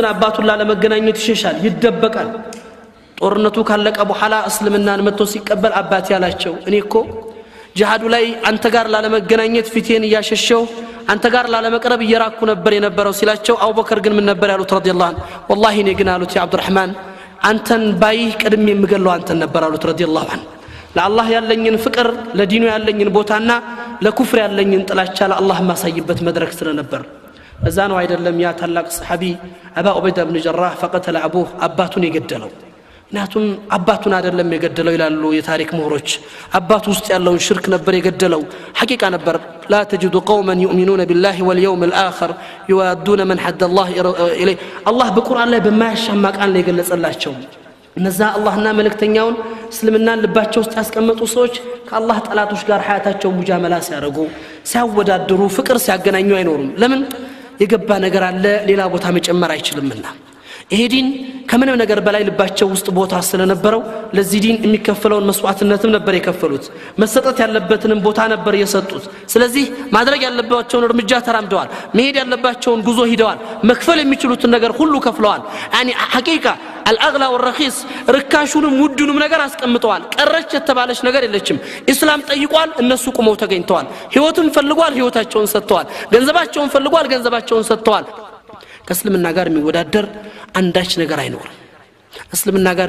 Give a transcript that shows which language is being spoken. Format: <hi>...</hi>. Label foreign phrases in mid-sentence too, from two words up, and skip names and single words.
<am>አባቱን ላለመገናኘት ይሸሻል ይደበቃል ጦርነቱ ካለቀ በኋላ እስልምናን መጥቶ ሲቀበል አባቴ ያላቸው እኔ እኮ ጂሃዱ ላይ አንተ ጋር ላለመገናኘት ፊቴን ያሸሸው አንተ ጋር ላለመቅረብ እየራኩ ነበር የነበረው ሲላቸው አቡበከር ግን ምን ነበር ያሉት</am> <ar>رضي الله عنه</ar> <am>والله እኔ ግን አሉት ያ አብዱራህማን አንተን ባይ ቀድሜ የምገለው አንተን ነበር አሉት</am> <ar>رضي الله عنه</ar> <am>ለአላህ ያለኝን ፍቅር ለዲኑ ያለኝን ቦታና ለኩፍር ያለኝን ጥላቻ ለአላህ ማሳይበት መድረክ ስለነበር እዛ ነው አይደለም ያ ታላቅ ሰሐቢ አባ ዑበይዳ ኢብኑ ጀራህ</am> <ar>فقتل ابوه</ar> <am>አባቱን የገደለው ምክንያቱም አባቱን አይደለም የገደለው ይላሉ የታሪክ ምሁሮች አባቱ ውስጥ ያለውን ሽርክ ነበር የገደለው ሐቂቃ ነበር</am> <ar>لا تجد قوما يؤمنون بالله واليوم الآخر يوادون من حد الله إليه الله</ar> <am>በቁርአን ላይ በማያሻማ ቃል ነው የገለጸላቸው እነዛ አላህና መልእክተኛውን እስልምና ልባቸው ውስጥ ያስቀመጡ ሰዎች ከአላህ ጠላቶች ጋር ሐያታቸው ሙጃመላ ሲያደርጉ ሲያወዳድሩ ፍቅር ሲያገናኙ አይኖሩም ለምን የገባ ነገር አለ ሌላ ቦታ መጨመር አይችልምና ይሄ ዲን ከምንም ነገር በላይ ልባቸው ውስጥ ቦታ ስለነበረው ለዚህ ዲን የሚከፈለውን መስዋዕትነትም ነበር የከፈሉት መሰጠት ያለበትንም ቦታ ነበር የሰጡት ስለዚህ ማድረግ ያለባቸውን እርምጃ ተራምደዋል መሄድ ያለባቸውን ጉዞ ሄደዋል መክፈል የሚችሉትን ነገር ሁሉ ከፍለዋል</am> <ar>يعني حقيقه الاغلى والرخيص</ar> <am>ርካሹንም ውዱንም ነገር አስቀምጠዋል ቀረች የተባለች ነገር የለችም እስላም ጠይቋል እነሱ ቆመው ተገኝተዋል ህይወቱን ፈልጓል ህይወታቸውን ሰጥተዋል ገንዘባቸውን ፈልጓል ገንዘባቸውን ሰጥተዋል ከእስልምና ጋር የሚወዳደር አንዳች ነገር አይኖርም እስልምና ጋር</am>